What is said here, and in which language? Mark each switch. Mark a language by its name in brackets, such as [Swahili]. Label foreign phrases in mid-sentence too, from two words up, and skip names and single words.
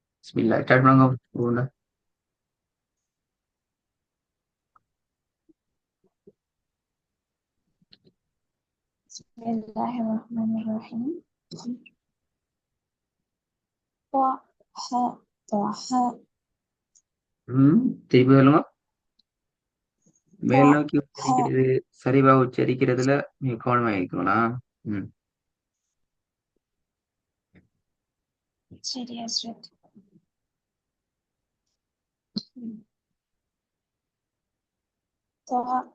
[Tamil] பிஸ்மில்லா ஸ்டார்ட் பண்ணுங்க போகல. [Arabic] بسم الله الرحمن الرحيم. طه طه [Tamil] திருப்பி சொல்லுங்க. மேல் நோக்கி [Arabic] طه. [Tamil] உச்சரிக்கிறது சரிவா உச்சரிக்கிறதுல நீங்க கவனமா இருக்கணும். ம் [English] Serious red. [Arabic] طه